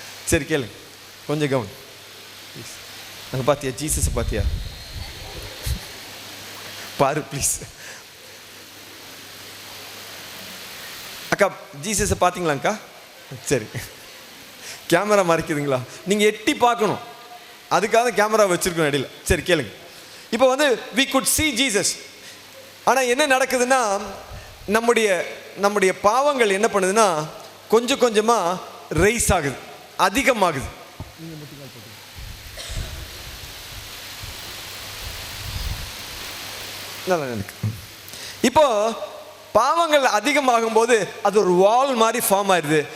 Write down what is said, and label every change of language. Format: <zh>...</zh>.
<ta>சரி கேளு, கொஞ்சம் கவனம். அங்கே பார்த்தியா ஜீசஸை பார்த்தியா? பாரு ப்ளீஸ். அக்கா ஜீசஸை பார்த்தீங்களாங்க்கா? சரி, கேமரா மறைக்குதுங்களா? நீங்கள் எட்டி பார்க்கணும், அதுக்காக கேமரா வச்சுருக்கோம் இடையில. சரி கேளுங்க. இப்போ வந்து</ta> <en>we could see Jesus.</en> <ta>ஆனால் என்ன நடக்குதுன்னா நம்முடைய பாவங்கள் என்ன பண்ணுதுன்னா கொஞ்சம் கொஞ்சமாக ரைஸ் ஆகுது, அதிகமாகுது. நல்லா எனக்கு இப்போ பாவங்கள் அதிகமாகும் போது அது ஒரு வால் மாதிரி ஃபார்ம் ஆயிடுது.</ta>